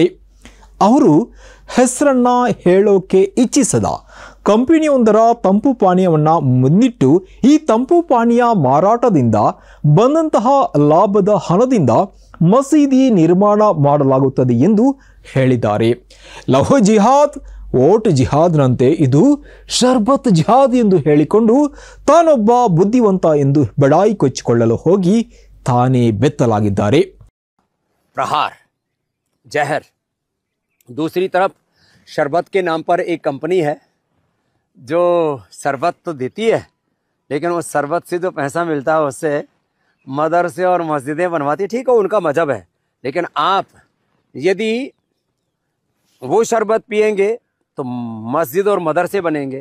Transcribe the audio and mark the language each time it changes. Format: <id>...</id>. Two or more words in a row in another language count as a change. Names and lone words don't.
<kn>ಅವರು ಹೆಸರನ್ನ ಹೇಳೋಕೆ ಇಚ್ಛಿಸದ ಕಂಪನಿಯೊಂದರ ತಂಪು ಪಾನೀಯವನ್ನು ಮುನ್ನಿಟ್ಟು ಈ ತಂಪು ಪಾನೀಯ ಮಾರಾಟದಿಂದ ಬಂದಂತಹ ಲಾಭದ ಹಣದಿಂದ ಮಸೀದಿ ನಿರ್ಮಾಣ ಮಾಡಲಾಗುತ್ತದೆ ಎಂದು ಹೇಳಿದ್ದಾರೆ. ಲವ್ ಜಿಹಾದ್, ವೋಟ್ ಜಿಹಾದ್ನಂತೆ ಇದು ಶರ್ಬತ್ ಜಿಹಾದ್ ಎಂದು ಹೇಳಿಕೊಂಡು ತಾನೊಬ್ಬ ಬುದ್ಧಿವಂತ ಎಂದು ಬಡಾಯಿ ಕೊಚ್ಚಿಕೊಳ್ಳಲು ಹೋಗಿ ತಾನೇ ಬೆತ್ತಲಾಗಿದ್ದಾರೆ.</kn> <hi>प्रहार, जहर, दूसरी तरफ शरबत के नाम पर एक कंपनी है जो शरबत तो देती है, लेकिन वो शरबत से जो पैसा मिलता है उससे मदरसे और मस्जिदें बनवाती है। ठीक है, उनका मजहब है, लेकिन आप यदि वो शरबत पिएंगे तो मस्जिद और मदरसे बनेंगे।</hi>